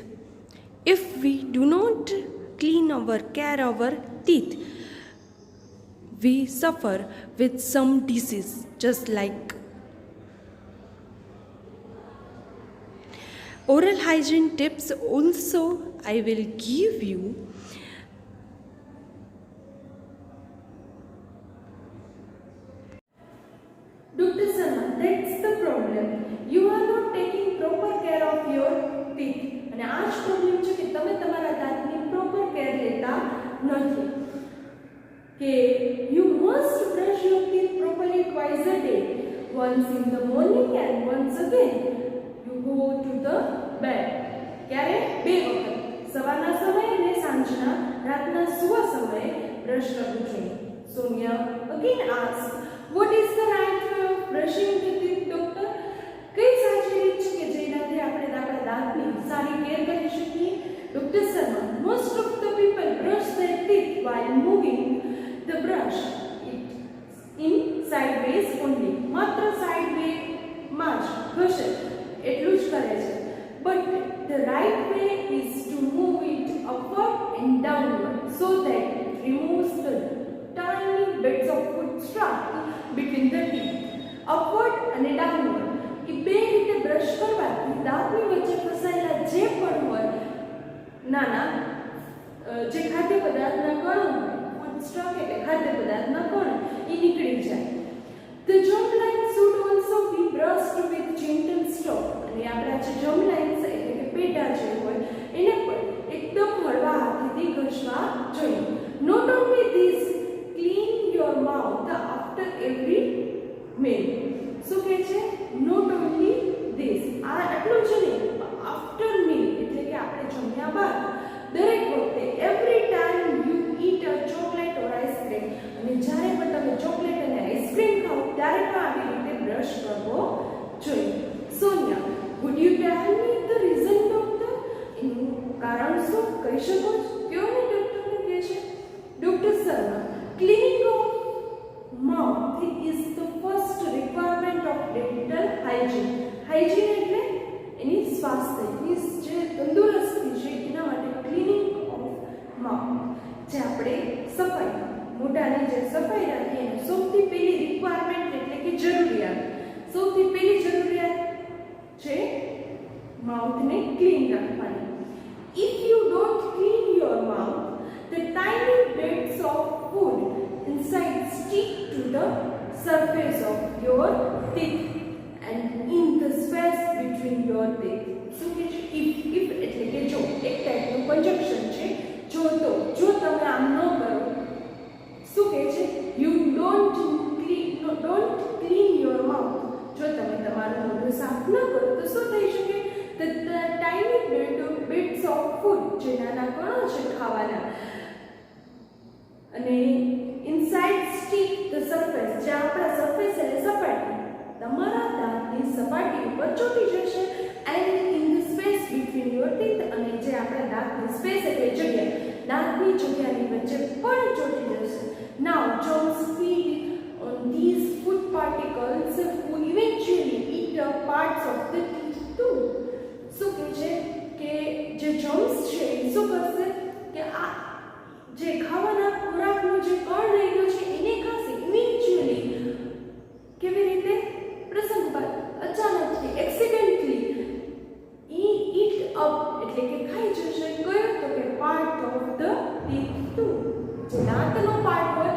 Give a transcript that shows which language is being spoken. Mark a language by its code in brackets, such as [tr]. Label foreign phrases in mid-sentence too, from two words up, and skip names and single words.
[en] If we do not clean our care our teeth, we suffer with some disease just like oral hygiene tips. Also I will give you Dr. Sharma, that's the problem. You are not taking proper care of your teeth. [gu] અને આ જ પ્રોબ્લેમ છે કે તમે તમારા દાંતની પ્રોપર કેર લેતા નથી. [en] કે you must brush your teeth properly twice a day. Once in the morning and once again you go to the bed. [gu] ક્યારે? બે વખત. સવારના સમયે અને સાંજના રાતના સુવા સમયે બ્રશ કરવું જોઈએ. [en] Sonia again asked, what is the right way of brushing the teeth, doctor? [gu] કઈ સાચી રીત છે કે જેનાથી આપણે આપણા દાંતની સારી કેર કરી શકીએ? ડોક્ટર શર્મા, [en] most of the people brush their teeth while moving the brush in sideways only. [gu] માત્ર સાઇડવે માં જ ઘસે એટલું જ કરે છે. [en] But the right way is to move it upward and downward so that it removes the tiny bits of food stuck between the teeth. [gu] Upward અને downward એ બે રીતે બ્રશ કરવાથી દાંતની વચ્ચે ફસાયેલા જે પણ હોય નાના જે ખાદ્ય પદાર્થના કણો હોય, [en] food stock [gu] એટલે ખાદ્ય પદાર્થના કણો એ નીકળી જાય. [en] The germ lines should also be brushed with gentle stroke. [gu] અને આપણા જે [en] germ lines [gu] એટલે કે પેટા જે હોય એને પણ એકદમ હળવા હાથેથી ઘસવા જોઈએ. [en] Not only this, clean your mouth after every meal. [gu] શું કહે છે? [en] Not only this, [gu] આ આટલું જ નહીં, [en] after meal [gu] એટલે કે આપણે જમ્યા બાદ દરેક વખતે [en] every time you eat a chocolate or ice cream, [gu] અને જ્યારે પણ તમે ચોકલેટ અને આઈસ્ક્રીમ ખાઓ ત્યારે પણ આવી રીતે બ્રશ કરવો જોઈએ. સોનિયા, [en] would you tell me the reason, doctor? [gu] એનું કારણ શું કહી શકો છો? કયો ને ડોક્ટરને કહે છે. ડોક્ટર શર્મા, [en] cleaning of mouth is the first requirement of dental hygiene. [gu] Hygiene એટલે એની સ્વાસ્થ્ય, એની જે તંદુરસ્તી છે એના માટે [en] cleaning of mouth, [gu] જે આપણે સફાઈ મોઢાની જે સફાઈ રાખીએ એની સૌથી પહેલી રિક્વાયરમેન્ટ એટલે કે જરૂરિયાત. સૌથી પહેલી જરૂરિયાત છે માઉથને ક્લીન રાખવાની. [en] If you don't clean your mouth, the tiny bits of food inside stick to the surface of your teeth and in the space between your teeth. [gu] શું કે છે? if એટલે કે જો, એક ટાઈપનું કન્જક્શન છે. જો તો, જો તમે આમ ન કરો, શું કહે છે? [en] you don't clean your mouth. [gu] જો તમે તમારું મોઢું સાફ ન કરો તો શું થઈ શકે? [en] the tiny bits of food, [gu] જે નાના કણો છે ખાવાના, અને [en] inside stick the surface, [gu] જે આપણા સરફેસ એટલે સપાટી, તમારા દાંતની સપાટી ઉપર ચોંટી જશે. [en] and in the space between your teeth, [gu] અને જે આપણા દાંતની સ્પેસ એટલે જગ્યા, દાંતની જગ્યાની વચ્ચે પણ ચોંટી જશે. [en] now germs feed on these food particles who eventually eat up parts of the teeth too. [gu] શું કહે છે કે જે germs છે એ શું કરશે કે આ જે ખાવાના ખોરાકનો જે કણ રહેલો છે એને ખાશે. ઇવેન્ચ્યુઅલી કેવી રીતે? પ્રસંગ બાદ, અચાનકથી, એક્સિડન્ટલી [en] eat up [gu] એટલે કે ખાઈ જશે. કયો? તો કે [en] part of the teeth too, [gu] જે દાંતનો પાર્ટ